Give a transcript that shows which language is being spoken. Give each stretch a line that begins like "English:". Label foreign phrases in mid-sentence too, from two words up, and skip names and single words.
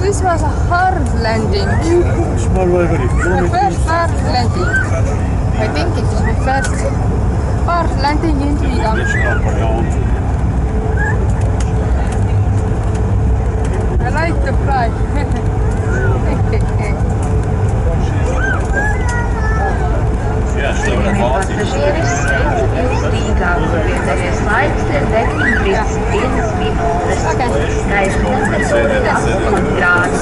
English: was a hard landing. The first hard landing. I think it is the first hard landing in Riga. I like the fly.
Latvian: Cienījamie pasažieri, sveicamies Rīgā, kur vietējais laiks ir 9:31 minūtes. Gaisa temperatūra 8 grādus.